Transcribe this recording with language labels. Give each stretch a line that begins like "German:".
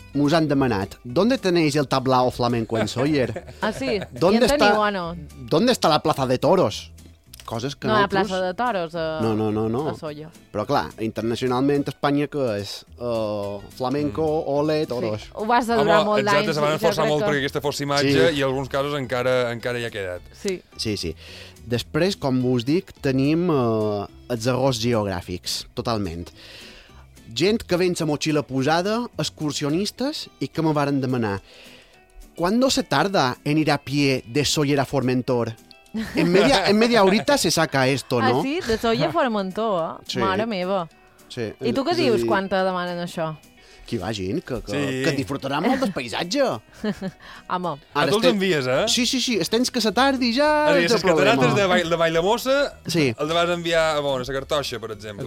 Catalan: Mos han demanat,
Spanish: ¿dónde tenéis el tablao flamenco en Sóller? Ah, sí. ¿Dónde está, teniu, no? ¿Dónde está la plaza de toros?
Catalan: Coses que no, la plaça de toros no. A Solla. Però clar, internacionalment Espanya que és flamenco, ole, toros. Sí. Ho vas adorar molt d'anys. Exacte, se van esforçar molt perquè aquesta fos imatge sí. I en alguns casos encara hi ha quedat. Sí. Sí. Després, com us dic, tenim els errors geogràfics, totalment. Gent que ven la motxilla posada, excursionistes, i que me varen demanar:
Spanish: ¿cuándo se tarda en ir a pie de Sóller a Formentor? En media horita se saca esto, ¿no?
Catalan: Ah, sí? De Sóller a Formentor, eh? Sí. Mare meva. Sí. I tu què dius quan te demanen això? Que hi va gent, que disfrutarà molt del paisatge. Home. Ara tu els envies, eh? Sí, els tens que se tardi ja. A veure, les catarates de Valldemossa, sí, el vas enviar a bueno, la Cartoixa, per exemple.